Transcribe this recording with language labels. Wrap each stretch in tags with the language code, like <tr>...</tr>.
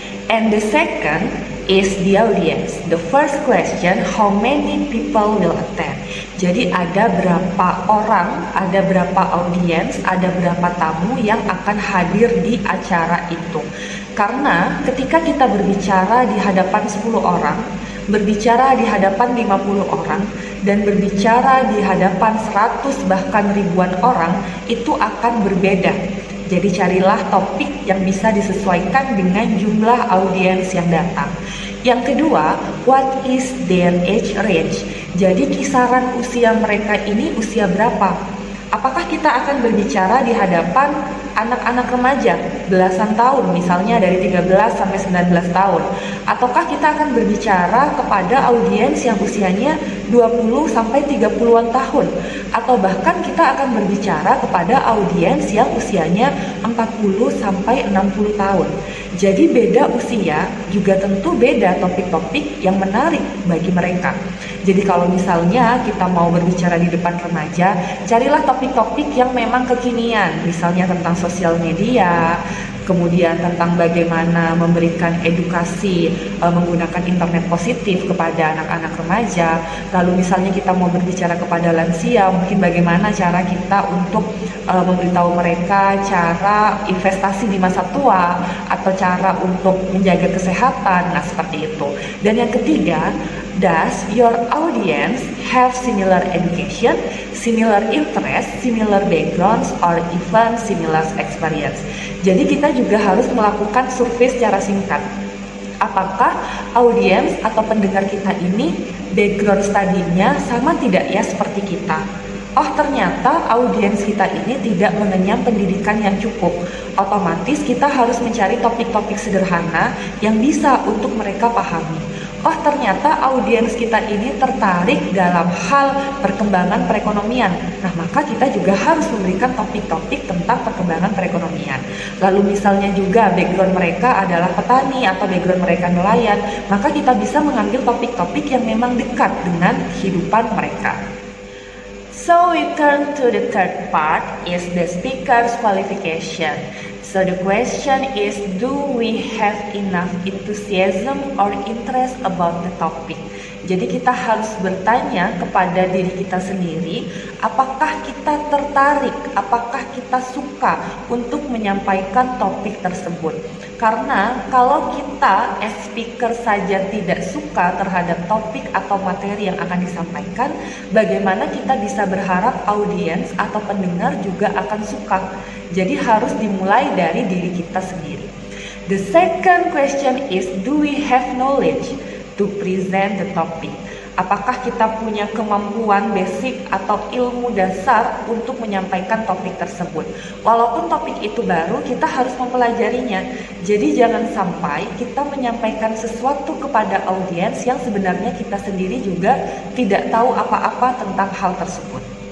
<en>And the second is the audience. The first question, how many people will attend?</en> <id>Jadi ada berapa orang, ada berapa audiens, ada berapa tamu yang akan hadir di acara itu. Karena ketika kita berbicara di hadapan 10 orang, berbicara di hadapan 50 orang, dan berbicara di hadapan 100 bahkan ribuan orang, itu akan berbeda. Jadi carilah topik yang bisa disesuaikan dengan jumlah audiens yang datang. Yang kedua,</id> <en>what is their age range?</en> <id>Jadi kisaran usia mereka ini usia berapa? Apakah kita akan berbicara di hadapan anak-anak remaja belasan tahun, misalnya dari 13 sampai 19 tahun? Ataukah kita akan berbicara kepada audiens yang usianya 20 sampai 30-an tahun? Atau bahkan kita akan berbicara kepada audiens yang usianya 40 sampai 60 tahun. Jadi beda usia juga tentu beda topik-topik yang menarik bagi mereka. Jadi kalau misalnya kita mau berbicara di depan remaja, carilah topik-topik yang memang kekinian, misalnya tentang sosial media, kemudian tentang bagaimana memberikan edukasi menggunakan internet positif kepada anak-anak remaja. Lalu misalnya kita mau berbicara kepada lansia, mungkin bagaimana cara kita untuk memberitahu mereka cara investasi di masa tua atau cara untuk menjaga kesehatan, nah seperti itu. Dan yang ketiga,</id> <en>does your audience have similar education, similar interest, similar backgrounds, or even similar experience?</en> <id>Jadi kita juga harus melakukan survei secara singkat. Apakah audiens atau pendengar kita ini background studinya sama tidak ya seperti kita? Oh ternyata audiens kita ini tidak mengenyam pendidikan yang cukup. Otomatis kita harus mencari topik-topik sederhana yang bisa untuk mereka pahami. Oh ternyata audiens kita ini tertarik dalam hal perkembangan perekonomian. Nah maka kita juga harus memberikan topik-topik tentang perkembangan perekonomian. Lalu misalnya juga background mereka adalah petani atau background mereka nelayan, maka kita bisa mengambil topik-topik yang memang dekat dengan kehidupan mereka.</id> <en>So we turn to the third part, is the speaker's qualification. So the question is, do we have enough enthusiasm or interest about the topic?</en> <id>Jadi kita harus bertanya kepada diri kita sendiri, apakah kita tertarik, apakah kita suka untuk menyampaikan topik tersebut. Karena kalau kita</id> <en>as speaker</en> <id>saja tidak suka terhadap topik atau materi yang akan disampaikan, bagaimana kita bisa berharap audiens atau pendengar juga akan suka. Jadi harus dimulai dari diri kita sendiri.</id> <en>The second question is, do we have knowledge to present the topic?</en> <id>Apakah kita punya kemampuan basic atau ilmu dasar untuk menyampaikan topik tersebut? Walaupun topik itu baru, kita harus mempelajarinya. Jadi jangan sampai kita menyampaikan sesuatu kepada audiens yang sebenarnya kita sendiri juga tidak tahu apa-apa tentang hal tersebut.</id>